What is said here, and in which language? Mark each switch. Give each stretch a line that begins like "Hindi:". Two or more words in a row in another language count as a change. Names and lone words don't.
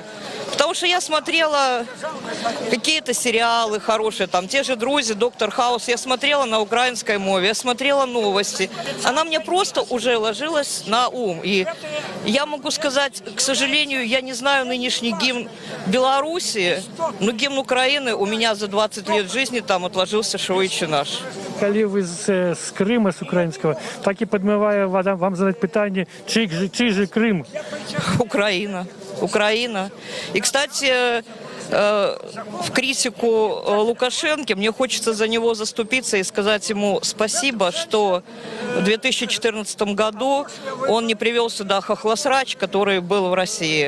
Russian: Потому что я смотрела какие-то сериалы хорошие, там те же «Друзья», «Доктор Хаус». Я смотрела на украинской мове, я смотрела новости. Она мне просто уже ложилась на ум. И я могу сказать, к сожалению, я не знаю нынешний гимн Беларуси, но гимн Украины у меня за 20 лет жизни там отложился
Ukrainian: «Швидше наш». Коли ви з Крима, з українського, так і підмиває вам задати питання, чий же Крим?
Russian: Украина. И, кстати, в критику Лукашенко мне хочется за него заступиться и сказать ему спасибо, что в 2014 году он не привел сюда хохлосрач, который был в России.